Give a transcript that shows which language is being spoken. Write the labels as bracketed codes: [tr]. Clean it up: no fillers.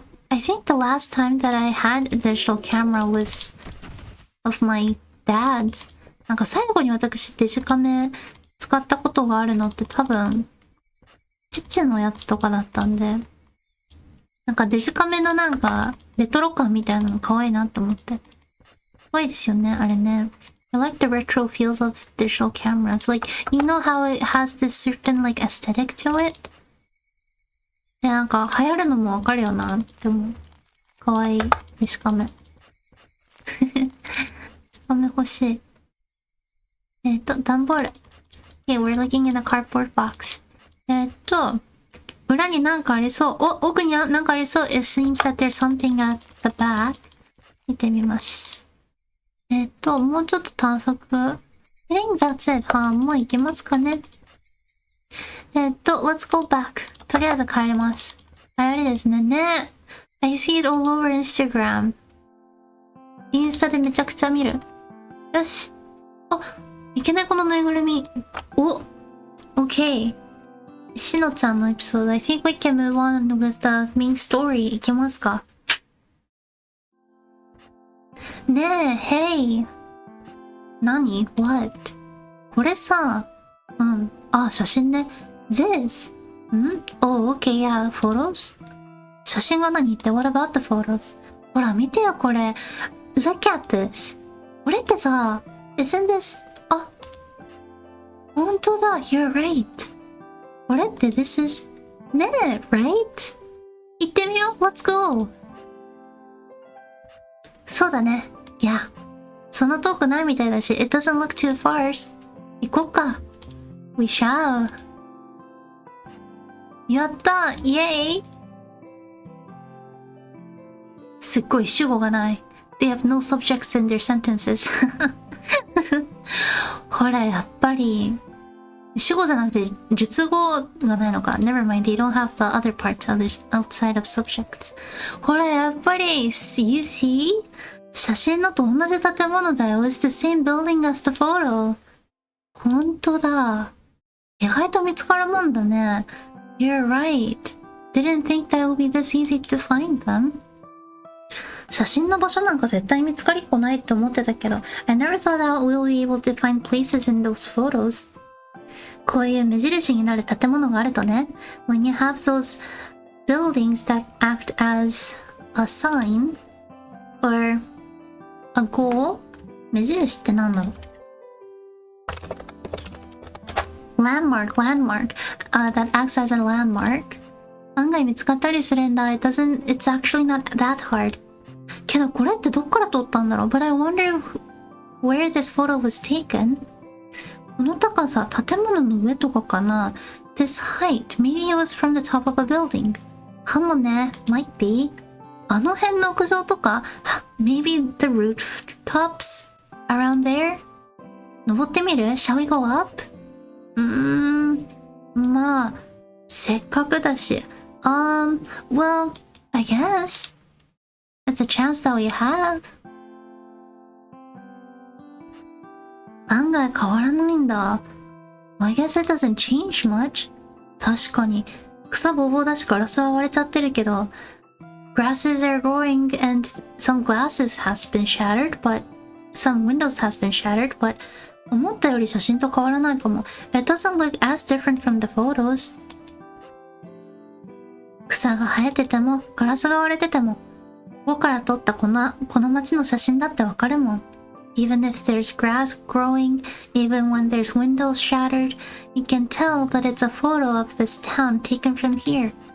[en] I think the last time that I had a digital camera was of my dad's. [ja] なんか最後に私デジカメ使ったことがあるのって多分、父のやつとかだったんで、なんかデジカメのなんかレトロ感みたいなの可愛いなって思って。可愛いですよね、あれね。 [en] I like the retro feels of digital cameras. Like, you know how it has this certain like aesthetic to it? [ja] で、なんか流行るのもわかるよなって思う。可愛いデジカメ。デジカメ欲しい。段ボール。 [en] Okay, we're looking in a cardboard box. [ja] 裏になんかありそう。奥になんかありそう。 [en] It seems that there's something at the back. [ja] 見てみます。もうちょっと探索。 [en] I think that's it. [ja] もう行けますかね。 [en] let's go back. [ja] とりあえず帰ります。あれですね。ね。 [en] I see it all over Instagram. [ja] インスタでめちゃくちゃ見る。よし。いけないこのぬいぐるみ。 [en] OK。 [ja] しのちゃんのエピソード。 [en] I think we can move on with the main story. [ja] いけますか？ねえ、 [en] Hey! [ja] 何？ [en] What? [ja] これさ、写真ね。 [en] This? Okay, yeah, photos? [ja] 写真が何って [en] What about the photos? [ja] ほら、見てよ、これ。 [en] Look at this. [ja] これってさ、 [en] Isn't this? [ja] ほんとだ、 [en] You're right. [ja] これって [en] This is... [ja] ねえ、 [en] Right? [ja] 行ってみよう [en] Let's go! [ja] そうだね。いや、そんな遠くないみたいだし、 [en] It doesn't look too far. [ja] 行こうか。 [en] We shall. [ja] やったイエーイすっごい主語がない。 [en] They have no subjects in their sentences. [ja] ほら、やっぱり、主語じゃなくて、述語がないのか。 [en] Never mind, they don't have the other parts outside of subjects. [ja] ほら、やっぱり、 [en] You see? [ja] 写真のと同じ建物だよ。 [en] It's the same building as the photo. [ja] ほんとだ。意外と見つかるもんだね。 [en] You're right. Didn't think that would be this easy to find them. [ja] 写真の場所なんか絶対見つかりっこないって思ってたけど、 [en] I never thought that we'll be able to find places in those photos. [ja] こういう目印になる建物があるとね、 [en] When you have those buildings that act as a sign or a goal, [ja] 目印って何だろう？ [en] Landmark, that acts as a landmark. [ja] 案外見つかったりするんだ。 [en] It's actually not that hard. [ja] けどこれってどっから撮ったんだろう？ [en] But I wonder where this photo was taken. [ja] この高さ、建物の上とかかな？ [en] This height, maybe it was from the top of a building. [ja] かもね、 [en] might be. [ja] あの辺の屋上とか？ [en] Maybe the rooftops around there? [ja] 登ってみる？ [en] Shall we go up? [ja] まあ、せっかくだし。 [en] Well, I guess. It's a chance that we have. [ja] 案外変わらないんだ。 [en] I guess it doesn't change much. [ja] 確かに、草ぼうぼうだしガラスは割れちゃってるけど、 [en] grasses are growing and some glasses has been shattered, but some windows has been shattered, but [ja] 思ったより写真と変わらないかも。 [en] It doesn't look as different from the photos. [ja] 草が生えてても、ガラスが割れてても、ここから撮ったこの街の写真だってわかるもん。 [en] Even if there's grass growing, even when there's windows shattered, you can tell that it's a photo of this town taken from here.